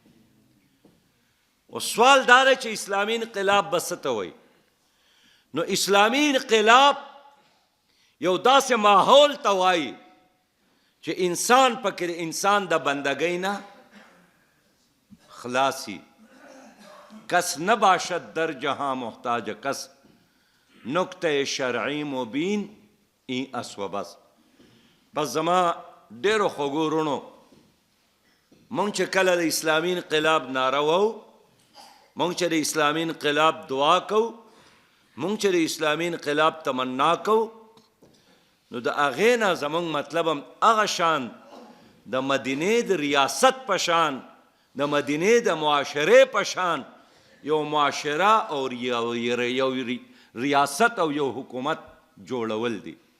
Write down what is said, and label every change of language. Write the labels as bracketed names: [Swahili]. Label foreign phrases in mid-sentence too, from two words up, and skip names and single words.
[Pashto] او سوال دا دی چې اسلامي انقلاب به څه ته وایي؟ نو اسلامي انقلاب یو داسې ماحول ته وایي چې انسان پکې انسان د بندګۍ نه خلاصي. [Persian] کس نباشد در جهاں محتاج کس، نکته شرعی مبین این اسو بس. [Pashto] بس زما ډیرو خوږو وروڼو، مونږ چې کله د اسلامي انقلاب ناره وو، مونږ چې د اسلامي انقلاب دعا کوو، مونږ چې د اسلامي انقلاب تمنا کوو، نو د هغې نه زمونږ مطلب هم هغه شان د مدینې د ریاست په شان، د مدینې د معاشرې په شان یو معاشره او یو ریاست او یو حکومت جوړول دي.